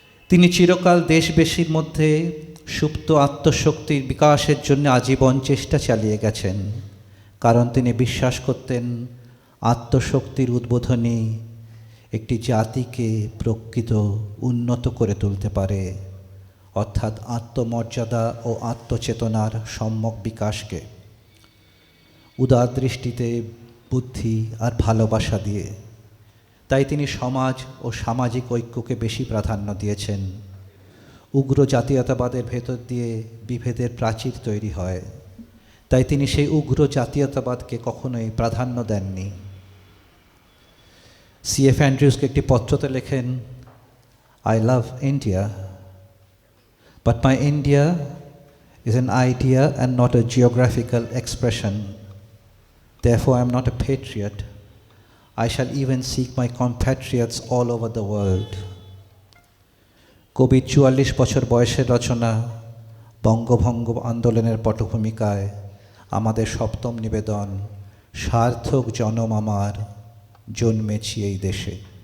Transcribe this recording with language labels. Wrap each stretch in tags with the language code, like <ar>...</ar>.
<bn>তিনি চিরকাল দেশবাসীর মধ্যে সুপ্ত আত্মশক্তির বিকাশের জন্য আজীবন চেষ্টা চালিয়ে গেছেন, কারণ তিনি বিশ্বাস করতেন আত্মশক্তির উদ্বোধনী একটি জাতিকে প্রকৃত উন্নত করে তুলতে পারে, অর্থাৎ আত্মমর্যাদা ও আত্মচেতনার সম্যক বিকাশকে উদার দৃষ্টিতে, বুদ্ধি আর ভালোবাসা দিয়ে। তাই তিনি সমাজ ও সামাজিক ঐক্যকে বেশি প্রাধান্য দিয়েছেন। উগ্র জাতীয়তাবাদের ভেতর দিয়ে বিভেদের প্রাচীর তৈরি হয়, তাই তিনি সেই উগ্র জাতীয়তাবাদকে কখনোই প্রাধান্য দেননি। C.F. অ্যান্ড্রিউসকে একটি পত্রতে লেখেন,</bn> <en>I love India, but my India is an idea and not a geographical expression. Therefore I am not a patriot. I shall even seek my compatriots all over the world.</en> <bn>কবির ৪৪ বছর বয়সের রচনা বঙ্গভঙ্গ আন্দোলনের পটভূমিকায় আমাদের সপ্তম নিবেদন, সার্থক জনম আমার, জন্মেছি এই দেশে।</bn>